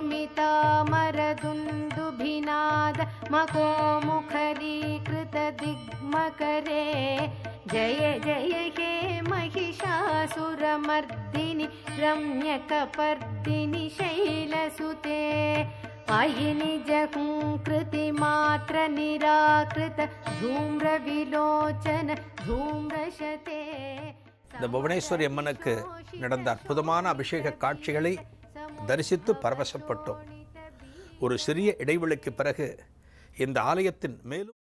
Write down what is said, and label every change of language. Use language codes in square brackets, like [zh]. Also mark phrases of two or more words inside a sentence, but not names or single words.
[sa] दुमितामरदुन्दुभिनाद मकोमुखरीकृत दिग्मकरे जय जय हे महिषासुरमर्दिनि रम्यकपर्दिनि शैलसुते अयि निजहुङ्कृतिमात्र निराकृत धूम्रविलोचन धूम्रशते. [ta] இந்த புவனேஸ்வரி அம்மனுக்கு நடந்த அற்புதமான அபிஷேக காட்சிகளை தரிசித்து பரவசப்பட்டோம். ஒரு சிறிய இடைவெளிக்கு பிறகு இந்த ஆலயத்தின் மேலும்